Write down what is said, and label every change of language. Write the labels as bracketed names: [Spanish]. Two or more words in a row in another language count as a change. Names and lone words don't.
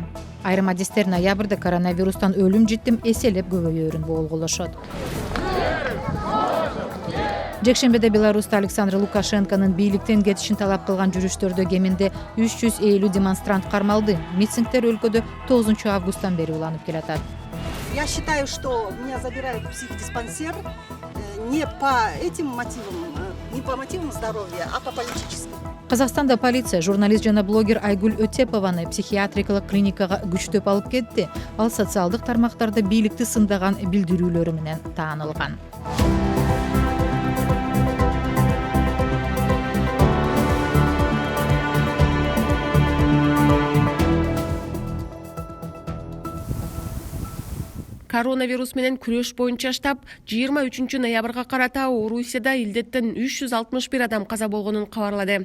[Kyrgyz] Айрым адистер ноябрда коронавирустан өлүм житим эселеп көбөйөөрүн болголошот. Жекшембиде Беларуста Александр Лукашенконун бийликтен кетишин талап кылган жүрүштөрдө кеминде 350 демонстрант кармалды. Митингдер өлкөдө 9 августтан бери уланып келатат. [Russian] Я считаю, что меня забирают в психдиспансер не по этим мотивам, не по мотивам здоровья, а по политическим. [Kyrgyz] Казакстанда полиция журналист жана блогер Айгүл Өтепованы психиатрикалык клиникага күчтөп алып кетти. Ал социалдык тармактарда бийликти сындаган билдирүүлөрү менен таанылган. Коронавирус менен күрөш боюнча штаб 23 ноябрга карата Орусияда илдеттен 361 адам каза болгонун кабарлады.